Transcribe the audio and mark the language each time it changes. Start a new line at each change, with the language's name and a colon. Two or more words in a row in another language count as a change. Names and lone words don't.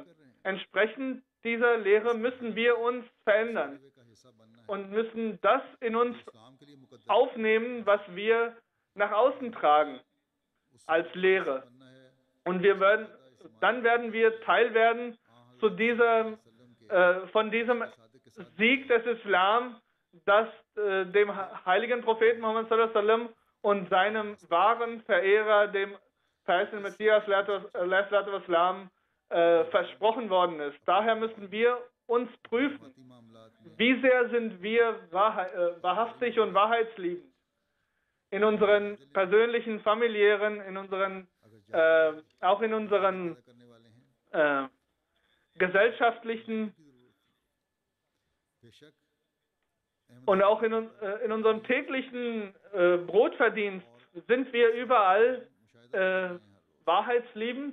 German: Entsprechend dieser Lehre müssen wir uns verändern und müssen das in uns aufnehmen, was wir nach außen tragen als Lehre. Und dann werden wir Teil werden von diesem Sieg des Islam, das dem heiligen Propheten Muhammad
Arabic: صلى الله عليه وسلم
German: und seinem wahren Verehrer, dem verheißenen Messias Islam, versprochen worden ist. Daher müssen wir uns prüfen, wie sehr sind wir wahrhaftig und wahrheitsliebend in unseren persönlichen, familiären, auch in unseren gesellschaftlichen und auch in unserem täglichen Brotverdienst sind wir überall wahrheitsliebend.